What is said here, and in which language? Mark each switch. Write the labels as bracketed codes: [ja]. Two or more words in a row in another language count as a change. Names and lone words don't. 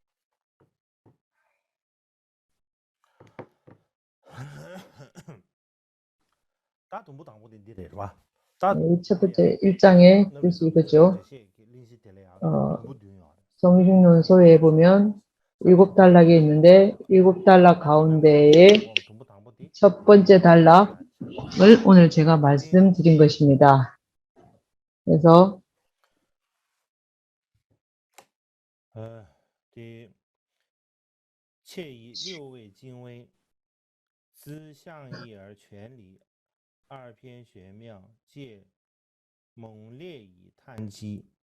[ko] 첫 번째 1장의 뜻이 이거죠. 성식론소에 보면 7단락이 있는데 7단락 가운데에 첫 번째 단락을 오늘 제가 말씀드린 것입니다. 그래서 [zh] 窃以六位精微，资象义而全理，二篇玄妙，借猛烈以探机。